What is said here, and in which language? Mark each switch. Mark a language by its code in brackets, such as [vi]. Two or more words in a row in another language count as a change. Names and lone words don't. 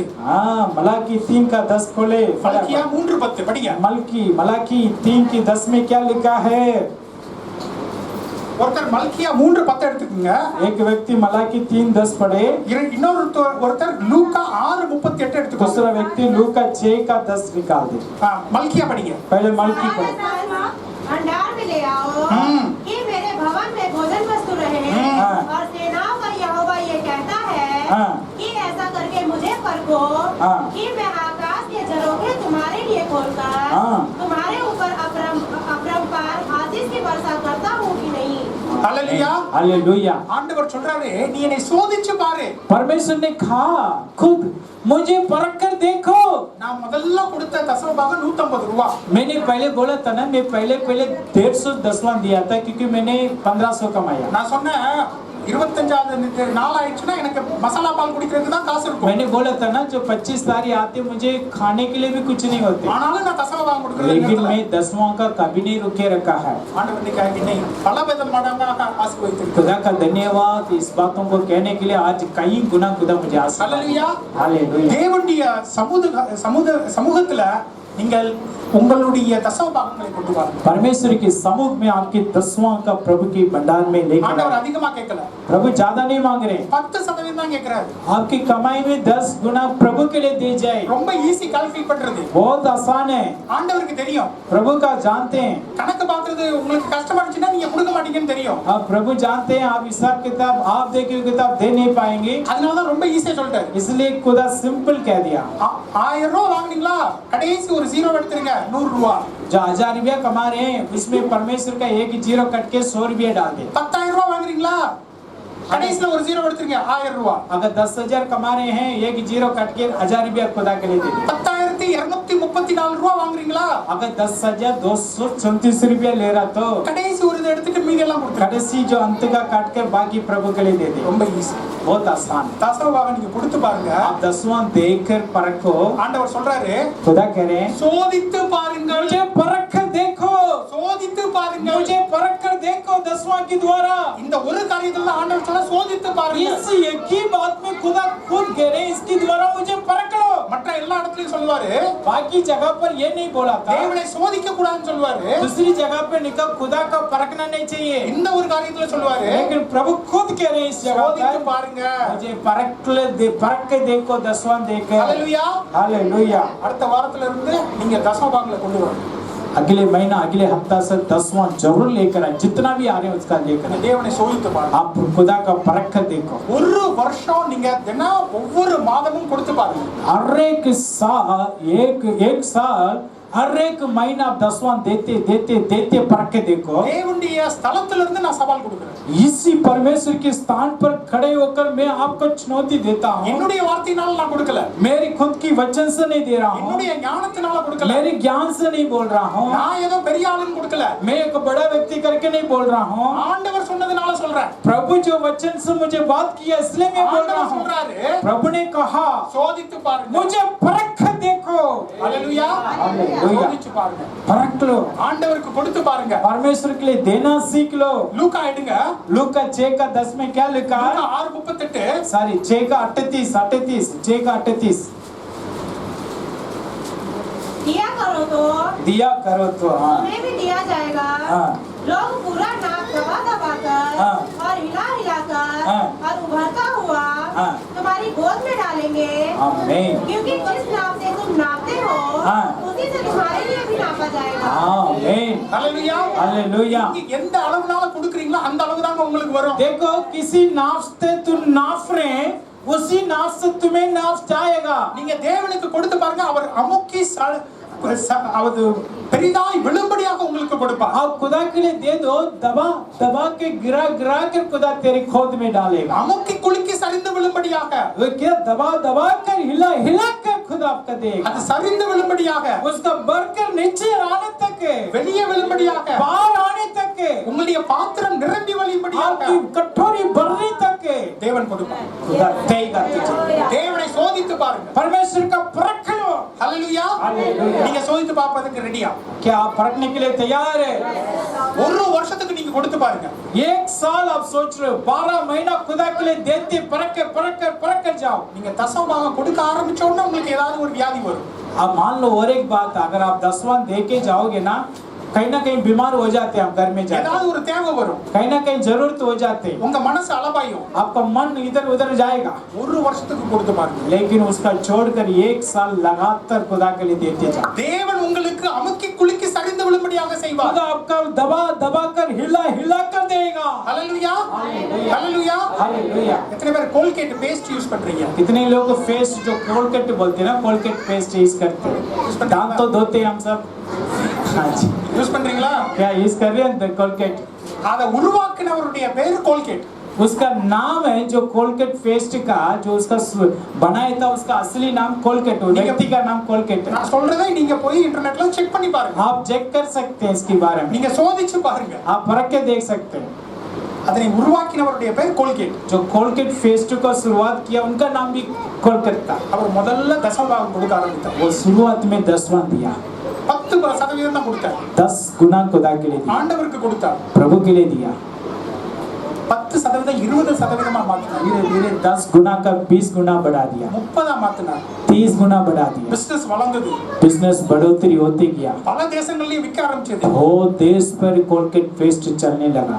[hi] हाँ मलाकी 3 का 10 खोले [ta] மல்கியா 3:10 படிங்க [hi] मलाकी 3 की 10 में क्या लिखा है [ta] ஒருத்தர் மல்கியா 3:10 எடுத்துக்கங்க [hi] एक व्यक्ति मलाकी 3:10 पढ़े [ta] ஒருத்தர் லூக்கா 6:38 எடுத்துக்கோங்க [hi] दूसरा व्यक्ति लूका 6 का 10 निकाल दे [ta] மல்கியா படிங்க [hi] पहले मलकी पढ़े भंडार में ले आओ कि मेरे भवन में भोजन वस्तु रहे और सेनाओं का यहोवा ये कहता है कि ऐसा करके मुझे परखो कि मैं आकाश के झरोखे तुम्हारे लिए खोलकर तुम्हारे ऊपर अपरंपार आशीष की वर्षा करता हूँ कि नहीं हालेलुया हालेलुया [ta] ஆண்டவர் சொல்றாரு நீ என்னை சோதிச்சு பாரு [hi] परमेश्वर ने कहा खुद मुझे परख कर देखो [ta] நான் முதல்ல கொடுத்த தசமபாகம் 150 ரூபாய் [hi] मैंने पहले बोला था ना मैं पहले 150 दसवां दिया था क्योंकि मैंने 1500 कमाया [ta] நான் சொன்னேன் 25வது நாள் ஆயிடுச்சுனா எனக்கு மசாலா பால் குடிக்கிறதுக்கு தான் காசு இருக்கும் [hi] मैंने बोला था ना जो 25 तारीख आते मुझे खाने के लिए भी कुछ नहीं होते [ta] ஆனாலும் நான் தசமபாகம் கொடுக்கிறேன் [hi] लेकिन मैं 10वां का कभी नहीं रुके रखा है [ta] ஆண்டவர் [hi] ने कहा कि नहीं [ta] பல விதமாக ஆசீர்வதித்திருக்கிறார் [hi] खुदा का धन्यवाद इस बातों को कहने के लिए आज कई गुना खुदा मुझे आशीर्वाद हालेलुया हालेलुया [ta] தேவனுடைய சமூகத்துல நீங்கள் உங்களுடைய தசமபாகங்களை கொண்டு வாருங்கள் [hi] परमेश्वर के समूह में आपके 10वां का प्रभु के भंडार में लेकर [ta] ஆண்டவர் [hi] आए। [ta] அதிகமா கேட்கல [hi] प्रभु ज्यादा नहीं मांग रहे [ta] 10% தான் கேக்குறாரு [hi] आपकी कमाई में 10 गुना प्रभु के लिए दे जाए [ta] ரொம்ப [en] easy calculate [ta] பண்றது [hi] बहुत आसान है [ta] ஆண்டவருக்கு தெரியும் [hi] प्रभु का जानते हैं [ta] கணக்கு பார்க்கிறது உங்களுக்கு கஷ்டமா இருந்துச்சுன்னா நீங்க கொடுக்க மாட்டீங்கன்னு தெரியும் [hi] आप प्रभु जानते हैं आप हिसाब किताब आप देखिए किताब दे नहीं पाएंगे [ta] அதனால தான் ரொம்ப ஈஸியா சொல்லிட்டாரு [hi] इसलिए खुदा सिंपल कह दिया [ta] 1000 ரூபாய் வாங்குனீங்களா கடைசி ஒரு ஜீரோ எடுத்துருங்க 100 ரூபாய் [hi] जो 1000 रुपया कमा रहे हैं उसमें परमेश्वर का एक जीरो कट के 100 रुपया डाल दे [ta] 10000 ரூபாய் வாங்குறீங்களா கடைசில ஒரு ஜீரோ எடுத்துருங்க 1000 ரூபாய் [hi] अगर 10,000 कमा रहे हैं एक जीरो कट के 1000 रुपया खुदा के लिए दे दे [ta] 10234 ரூபாய் வாங்குறீங்களா [hi] अगर 10,234 रुपया ले रहा तो [ta] கடைசி ஒரு இதை எடுத்துட்டு மீதி எல்லாம் கொடுத்துருங்க [hi] कड़सी जो अंत का काट कर बाकी प्रभु के लिए दे दे [ta] ரொம்ப ஈஸி [hi] बहुत आसान [ta] தசமபாகம் நீங்க கொடுத்து பாருங்க [hi] आप 10वां देखकर परखो [ta] ஆண்டவர் சொல்றாரு [hi] खुदा कह रहे हैं [ta] சோதித்து பாருங்கள் [hi] मुझे परख कर देखो [ta] சோதித்து பாருங்கள் [hi] मुझे परख कर देखो 10वां के द्वारा [ta] இந்த ஒரு காரியத்துல ஆண்டவர் சொல்ல சோதித்து பாருங்க [hi] इस एक ही बात में खुदा खुद कह रहे हैं इसके द्वारा मुझे परख लो [ta] மற்ற எல்லா இடத்துலயும் சொல்லுவாரு [hi] बाकी जगह पर ये नहीं बोला था [ta] தேவனை சோதிக்க கூடாதுன்னு சொல்லுவாரு [hi] दूसरी जगह पे निकल खुदा का परखना नहीं चाहिए [ta] இந்த ஒரு காரியத்துல சொல்லுவாரு [hi] लेकिन प्रभु खुद कह रहे हैं इस जगह [ta] சோதித்து [hi] पर [ta] பாருங்க [hi] मुझे परख के देखो 10वां देखकर [ta] ஹalleluya [hi] हालेलुया [ta] அடுத்த வாரத்துல இருந்து நீங்க தசமபாகங்களை கொண்டு வரணும் [hi] अगले महीना अगले हफ्ता से 10वां जरूर लेकर आए जितना भी आ रहे हैं उसका लेकर आए। [ta] தேவனை சோதித்து பாருங்க [hi] आप खुदा का परख कर देखो [ta] ஒரு வருஷம் நீங்க தினம் ஒவ்வொரு மாதமும் கொடுத்து பாருங்க [hi] हर एक साल एक साल हर एक महीना 10वां देते देते देते परख के देखो [ta] தேவனுடைய ஸ்தலத்துல இருந்து நான் சவால் கொடுக்கிறேன் [hi] इसी परमेश्वर के स्थान पर खड़े होकर मैं आपको चुनौती देता हूँ [ta] என்னுடைய வார்த்தையினால நான் கொடுக்கல [hi] मेरी खुद की वचन से नहीं दे रहा हूँ [ta] என்னுடைய ஞானத்தினால கொடுக்கல [hi] मेरे ज्ञान से नहीं बोल रहा हूँ [ta] நான் ஏதோ பெரிய ஆளுன்னு கொடுக்கல [hi] मैं एक बड़ा व्यक्ति करके नहीं बोल रहा हूँ [ta] ஆண்டவர் சொன்னதுனால சொல்றேன் [hi] प्रभु जो वचन से मुझे बात किया इसलिए मैं बोल रहा [ta] ஆண்டவர் [hi] हूँ [ta] சொல்றாரு [hi] प्रभु ने कहा [ta] சோதித்து பாருங்க [hi] मुझे परख देखो [ta] ஹalleluya [hi] Hallelujah. [ta] யோசிச்சு பாருங்க [hi] परख लो [ta] ஆண்டவருக்கு கொடுத்து பாருங்க [hi] परमेश्वर के लिए देना सीख लो [ta] லூக்கா எடுங்க [hi] लूका 6 का 10 में क्या लिखा है லூக்கா 6:38 सॉरी 6 का 38 6 का 38 दिया करो तो दिया करो तो हाँ तुम्हें भी दिया जाएगा हाँ लोग पूरा नाक दबा दबा कर हाँ। और हिला हिला कर हाँ। और उभरता हुआ हाँ। तुम्हारी गोद में डालेंगे आमीन क्योंकि जिस नाप से तुम नापते हो हाँ। उसी से तुम्हारे लिए भी नापा जाएगा आमीन [ta] ஹalleluya [hi] हालेलुया [ta] நீங்க எந்த அளவுனால கொடுக்குறீங்களோ அந்த அளவு தாங்க உங்களுக்கு வரும் [hi] देखो किसी नाप से तुम नाप रहे उसी नाप से तुम्हें नाप जाएगा [ta] நீங்க தேவனுக்கு கொடுத்து பாருங்க அவர் அமுக்கி அவது பெரிதாய் விழும்படியாக உங்களுக்கு கொடுப்பார் [hi] आप खुदा के लिए दे दो दबा दबा के गिरा गिरा कर खुदा तेरे खोद में डालेगा [ta] அமுக்கி குலுக்கி சரிந்து விழும்படியாக [hi] वो क्या दबा दबा कर हिला हिला कर खुदा आपका देगा [ta] அது சரிந்து விழும்படியாக [hi] उसका बढ़कर नीचे आने तक [ta] வெளியே விழும்படியாக [hi] बाहर आने तक [ta] உங்களுடைய பாத்திரம் நிரம்பி வழியும்படியாக [hi] आपकी कटोरी भरने तक [ta] தேவன் கொடுப்பார் [hi] खुदा देगा तुझे [ta] தேவனை சோதித்து பாருங்க [hi] परमेश्वर का परख लो [ta] ஹalleluya [hi] Hallelujah. [ta] நீங்க சோதித்து பார்ப்பதற்கு ரெடியா [hi] क्या आप परखने के लिए तैयार है [ta] ஒரு வருஷத்துக்கு நீங்க கொடுத்து பாருங்க [hi] एक साल आप सोच रहे हो 12 महीना खुदा के लिए देते परख कर जाओ [ta] நீங்க தசமபாகம் கொடுக்க ஆரம்பிச்ச உடனே உங்களுக்கு ஏதாவது ஒரு வியாதி வரும் [hi] अब मान लो और एक बात अगर आप 10वां दे के जाओगे ना कहीं ना कहीं बीमार हो जाते हैं आप घर में जाते [ta] ஏதாவது ஒரு தேவை வரும் [hi] कहीं ना कहीं जरूरत हो जाते हैं [ta] உங்க மனசு அளவாயும் [hi] आपका मन इधर उधर जाएगा [ta] ஒரு வருஷத்துக்கு கொடுத்து பாருங்க [hi] लेकिन उसका छोड़कर एक साल लगातार खुदा के लिए देते जाओ [ta] தேவன் உங்களுக்கு அமுக்கி குலுக்கி சரிந்து விழும்படியாக செய்வார் [hi] खुदा आपका दबा दबा कर हिला हिला कर देगा [ta] ஹalleluya ஹalleluya [hi] हालेलुया [ta] எத்தனை பேர் கோல்கேட் [en] paste use [ta] பண்றீங்க [hi] कितने लोग फेस जो कोलगेट बोलते हैं ना कोलगेट [en] paste use [hi] करते हैं दांत तो धोते हैं हम सब हाँ जी [ta] யூஸ் பண்றீங்களா [hi] क्या यूज कर रहे हैं कोलगेट [ta] அத உருவாக்கினவருடைய பேர் கோல்கேட் [hi] उसका नाम है जो कोलगेट पेस्ट का जो उसका बनाया था उसका असली नाम कोलगेट है व्यक्ति का नाम कोलगेट है [ta] நான் சொல்றதை நீங்க போய் [en] internetla check [ta] பண்ணி பாருங்க [hi] आप चेक कर सकते हैं इसके बारे में [ta] நீங்க சோதிச்சு பாருங்க [hi] आप परख के देख सकते हैं [ta] அதனை உருவாக்கினவருடைய பேர் கோல்கேட் [hi] जो कोलगेट पेस्ट का शुरुआत किया उनका नाम भी कोलगेट था [ta] அவர் முதல்ல தசமபாகம் கொடுக்க ஆரம்பித்தார் [hi] वो शुरुआत में 10वां दिया [ta] 10% தான் கொடுத்தார் [hi] 10 गुना खुदा के लिए दिया [ta] ஆண்டவருக்கு கொடுத்தார் [hi] प्रभु के लिए दिया [ta] 10% 20% மாத்தினார் [hi] धीरे धीरे 10 गुना का 20 गुना बढ़ा दिया [ta] 30 மாத்தினார் [hi] 30 गुना बढ़ा दिया [ta] பிசினஸ் வளர்ந்தது [hi] बिजनेस बढ़ोतरी होते गया [ta] பல தேசங்கள்லயும் விற்க ஆரம்பிச்சது [hi] बहुत देश पर कोलगेट पेस्ट चलने लगा